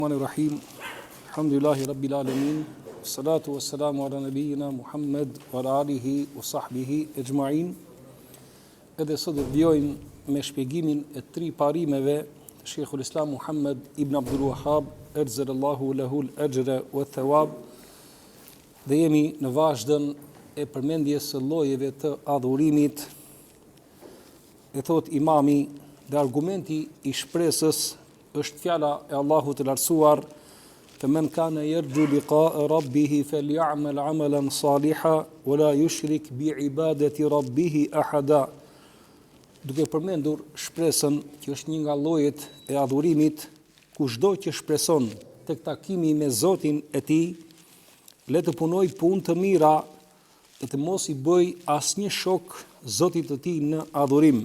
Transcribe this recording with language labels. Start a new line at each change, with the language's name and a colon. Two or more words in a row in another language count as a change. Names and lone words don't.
Arabic: Rahim. الحمد لله رب العالمين الصلاة والسلام على نبينا محمد وعلى آله وصحبه أجمعين.
Albanian: Edhe sot do vjojmë me shpjegimin e 3 parimeve të Sheikhul Islam Muhammad ibn Abdul Wahhab,
Arabic: أجزل الله له الأجر والثواب.
Albanian: Dhe jemi në vazhdën e përmendjes së llojeve të adhurimit. E thot imami, dhe argumenti I shpresës është fjala e Allahut të lartësuar,
Arabic: "فمن كان يرجو لقاء ربه فليعمل عملا صالحا ولا يشرك بعبادة ربه أحدا."
Albanian: Duke përmendur shpresën që është një nga llojet e adhurimit, kushdo që shpreson tek takimi me Zotin e tij, le të punoj punë të mira dhe të mos I bëj asnjë shok Zotit të tij në adhurim.